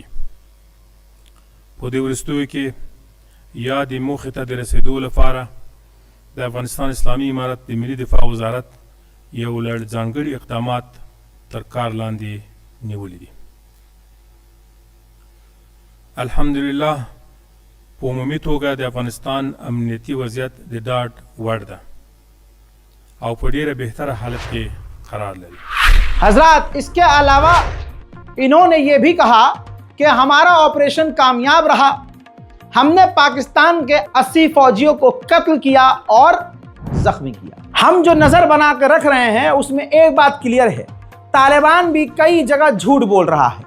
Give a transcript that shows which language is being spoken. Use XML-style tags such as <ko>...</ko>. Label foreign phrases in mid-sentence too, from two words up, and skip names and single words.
<ps>په دې وروستیو کې یا د موخې ته د رسېدو لپاره د افغانستان اسلامي امارت د ملي دفاع وزارت یو لړ ځانګړي اقدامات تر کار لاندې نیولي دي. الحمدلله په عمومي توګه د افغانستان امنیتي وضعیت د ډاډ وړ ده او په ډیره بهتره حالت کې قرار لري.</ps> <ur>حضرات، اس کے علاوہ انہوں نے یہ بھی کہا کہ ہمارا آپریشن کامیاب رہا، ہم نے پاکستان کے 80 فوجیوں کو قتل کیا اور زخمی کیا. ہم جو نظر بنا کر رکھ رہے ہیں اس میں ایک بات کلیئر ہے، طالبان بھی کئی جگہ جھوٹ بول رہا ہے.</ur>